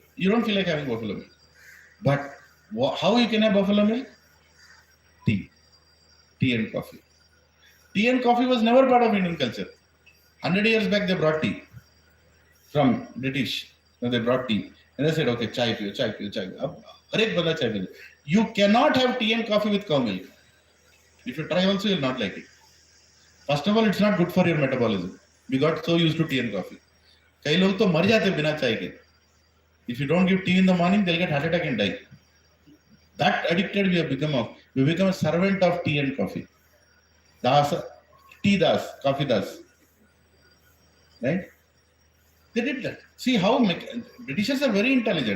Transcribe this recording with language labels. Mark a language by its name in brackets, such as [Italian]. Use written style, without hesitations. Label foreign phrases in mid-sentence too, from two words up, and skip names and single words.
[English] You don't feel like having buffalo milk. But how you can have buffalo milk? Tea and coffee. Tea and coffee was never part of Indian culture. 100 years back they brought tea from British. They brought tea. And they said, [Hindi] okay, चाय पियो, चाय पियो, चाय पियो. [English] You cannot have tea and coffee with cow milk. If you try also, you'll not like it. First of all, it's not good for your metabolism. We got so used to tea and coffee. [Hindi] कई लोग तो मर जाते बिना चाय के. [English] If you don't give tea in the morning, they'll get heart attack and die. That addicted we have become of. We become a servant of tea and coffee. [Hindi] Das, tea das, coffee das. [English] Right? They did that. See how Britishers are very intelligent.